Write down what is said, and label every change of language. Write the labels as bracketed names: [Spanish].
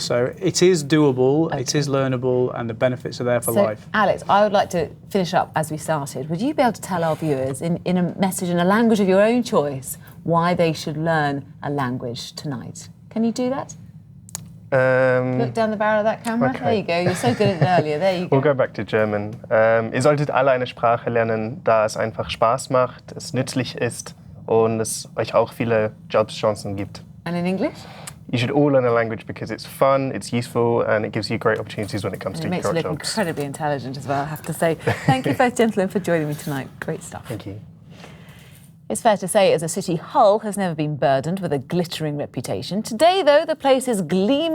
[English] So it is doable, It is learnable, and the benefits are there for life. Alex, I would like to finish up as we started. Would you be able to tell our viewers, in a message, in a language of your own choice, why they should learn a language tonight? Can you do that? Look down the barrel of that camera. Okay. There you go. You're so good at it earlier. There you go. We'll go back to German. [German] Ihr solltet alle eine Sprache lernen, da es einfach Spaß macht, es nützlich ist und es euch auch viele Jobschancen gibt. [English] And in English? You should all learn a language because it's fun, it's useful, and it gives you great opportunities when it comes to your jobs. It makes you look incredibly intelligent as well, I have to say. Thank you both gentlemen for joining me tonight. Great stuff. Thank you. It's fair to say, as a city, Hull has never been burdened with a glittering reputation. Today, though, the place is gleaming